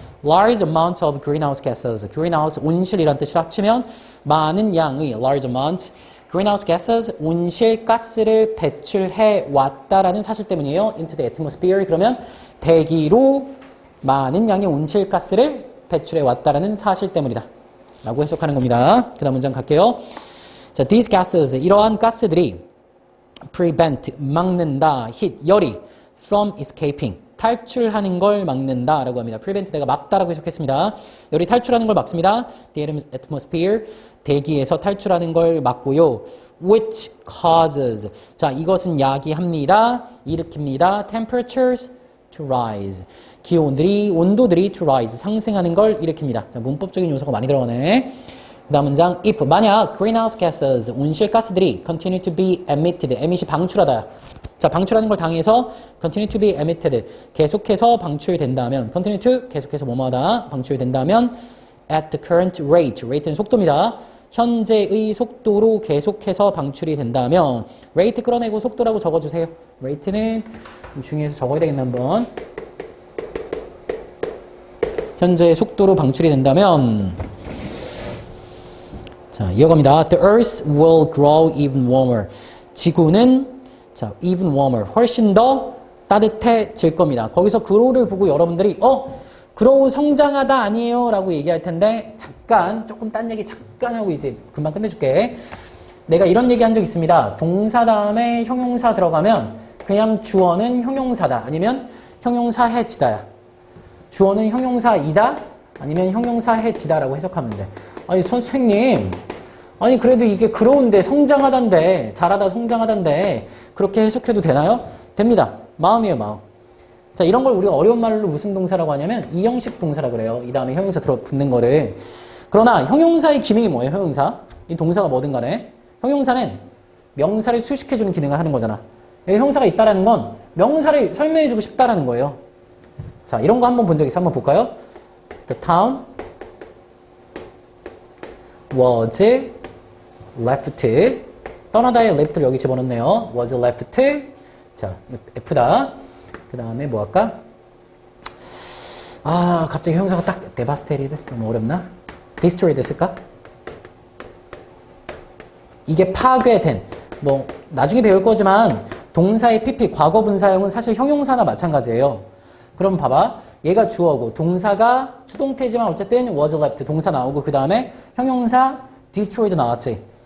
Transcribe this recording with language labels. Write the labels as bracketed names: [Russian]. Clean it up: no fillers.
[English] large amount of greenhouse gases, [Korean] greenhouse 온실이란 뜻을 합치면 많은 양의 large amount greenhouse gases, 온실가스를 배출해 왔다라는 사실 때문이에요. [English] into the atmosphere, [Korean] 그러면 대기로 많은 양의 온실가스를 배출해 왔다라는 사실 때문이다 라고 해석하는 겁니다. 그 다음 문장 갈게요. [English] 자, these gases, [Korean] 이러한 가스들이 [English] prevent, [Korean] 막는다, [English] heat, 열이 from escaping, [Korean] 탈출하는 걸 막는다라고 합니다. prevent 내가 막다라고 해석했습니다. 열이 탈출하는 걸 막습니다. The atmosphere 대기에서 탈출하는 걸 막고요. which causes 자 이것은 야기합니다. 일으킵니다. temperatures to rise 기온들이 온도들이 to rise 상승하는 걸 일으킵니다. 자 문법적인 요소가 많이 들어가네. 그 다음 문장 if 만약 greenhouse gases 온실가스들이 [English] continue to be emitted [Korean] emit이 방출하다 자 방출하는 걸 당해서 continue to be emitted 계속해서 방출된다면 continue to 계속해서 뭐뭐하다 방출된다면 [English] at the current rate [Korean] rate는 속도입니다. 현재의 속도로 계속해서 방출이 된다면 rate 끌어내고 속도라고 적어주세요. rate는 중요해서 적어야 되겠나 한번 현재의 속도로 방출이 된다면 자 이어갑니다. [English] The earth will grow even warmer 지구는 자 even warmer [Korean] 훨씬 더 따뜻해질 겁니다. 거기서 grow를 보고 여러분들이 grow 성장하다 아니에요 라고 얘기할 텐데 잠깐 조금 딴 얘기 잠깐 하고 이제 금방 끝내줄게. 내가 이런 얘기 한 적 있습니다. 동사 다음에 형용사 들어가면 그냥 주어는 형용사다 아니면 형용사해지다야. 주어는 형용사이다 아니면 형용사해지다라고 해석하면 돼. 아니 선생님 아니 그래도 이게 grow인데 성장하단데 잘하다 성장하단데 그렇게 해석해도 되나요? 됩니다. 마음이에요 마음. 자 이런 걸 우리가 어려운 말로 무슨 동사라고 하냐면 이형식 동사라고 그래요. 이 다음에 형용사 붙는 거를. 그러나 형용사의 기능이 뭐예요? 형용사. 이 동사가 뭐든 간에 형용사는 명사를 수식해주는 기능을 하는 거잖아. 여기 형사가 있다라는 건 명사를 설명해주고 싶다라는 거예요. 자 이런 거 한번 본 적 있어? 한번 볼까요? [English] The town was left [Korean] 떠나다의 left를 여기 집어넣네요. was left 자 F다. 그 다음에 뭐 할까? 아 갑자기 형용사가 딱 devastated 너무 어렵나? destroyed 했을까? 이게 파괴된 뭐 나중에 배울 거지만 동사의 PP 과거 분사형은 사실 형용사나 마찬가지예요. 그럼 봐봐 얘가 주어고 동사가 수동태지만 어쨌든 was left 동사 나오고 그 다음에 형용사 destroyed 나왔지.